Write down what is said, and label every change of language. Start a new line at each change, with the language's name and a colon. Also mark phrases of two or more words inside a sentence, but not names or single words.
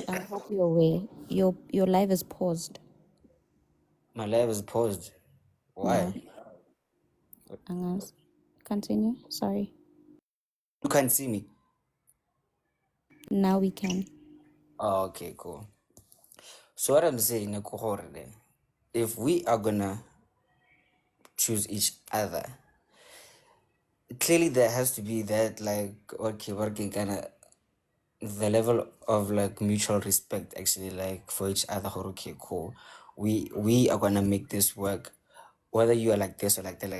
English: Just I hope you're aware. Your live is paused. my life is paused. Yeah. Why? Angas. Continue. Sorry. You can't see me. Now we can. Oh, okay, cool. So what I'm saying,
Tswana: ne, ko gore ne,
English: if we are gonna choose each other, clearly there has to be that like okay, working kind of the level of like mutual respect actually like for each other. Okay, cool. We are gonna make this work, whether you are like this or like that.